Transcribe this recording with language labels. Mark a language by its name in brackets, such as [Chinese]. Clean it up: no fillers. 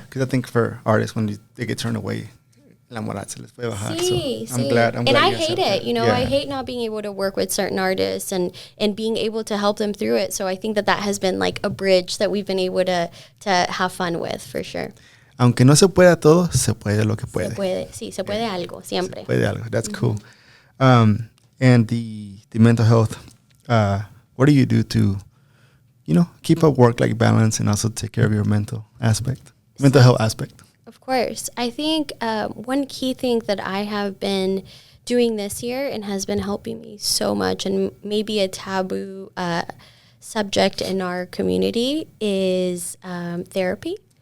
[English] Because I think for artists, when they get turned away, la moral se les puede bajar. [Spanish] Sí, [English] so I'm glad. And I hate it. I hate not being able to work with certain artists and being able to help them through it. So I think that has been like a bridge that we've been able to have fun with, for sure. [Spanish] Aunque no se pueda todo, se puede lo que puede. Se puede, sí, se puede algo, siempre. Se puede algo. That's cool. [English] And the mental health, what do you do to, keep a work-life balance and also take care of your mental health aspect? Of course. I think one key thing that I have been doing this year and has been helping me so much, and maybe a taboo subject in our community, is therapy.